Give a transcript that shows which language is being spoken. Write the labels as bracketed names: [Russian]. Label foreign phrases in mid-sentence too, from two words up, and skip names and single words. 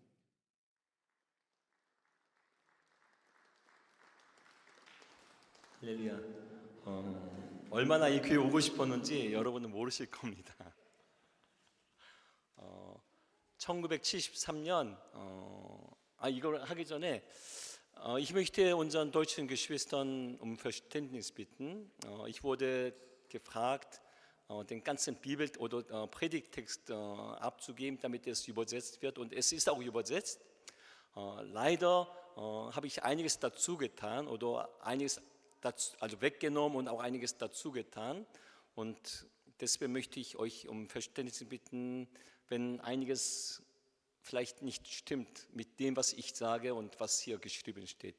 [Korean] 할렐루야. 얼마나 이 교회 오고 싶었는지 여러분은 모르실 겁니다. 1973년 이걸 하기 전에 [German] ich möchte unseren deutschen Geschwistern Verständnis bitten. Ich wurde gefragt, den ganzen Bibel- oder Predigttext abzugeben, damit es übersetzt wird, und es ist auch übersetzt. Leider habe ich einiges dazu getan oder einiges also weggenommen und auch einiges dazu getan, und deswegen möchte ich euch um Verständnis bitten, wenn einiges vielleicht nicht stimmt mit dem, was ich sage und was hier geschrieben steht.